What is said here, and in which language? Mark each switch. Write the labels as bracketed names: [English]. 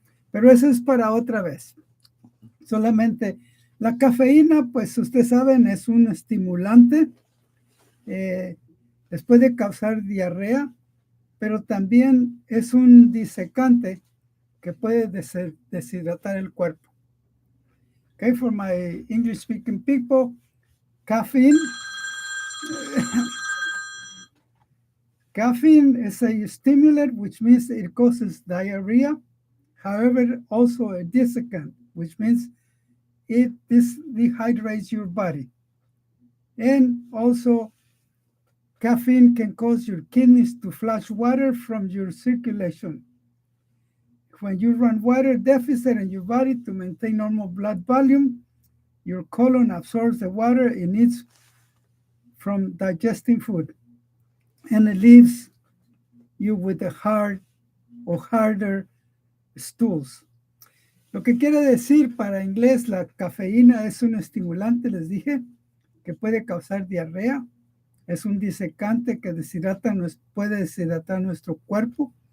[Spanish] Pero eso es para otra vez. Solamente la cafeína, pues ustedes saben, es un estimulante. Les puede causar diarrea, pero también es un disecante que puede deshidratar el cuerpo. [English] Okay, for my English-speaking people, caffeine is a stimulant, which means it causes diarrhea. However, also a desiccant, which means it dehydrates your body. And also, caffeine can cause your kidneys to flush water from your circulation. When you run water deficit in your body to maintain normal blood volume, your colon absorbs the water it needs from digesting food, and it leaves you with a hard or harder stools. [Spanish] Lo que quiere decir para inglés, la cafeína es un estimulante, les dije, que puede causar diarrea. Es un disecante que puede deshidratar nuestro cuerpo.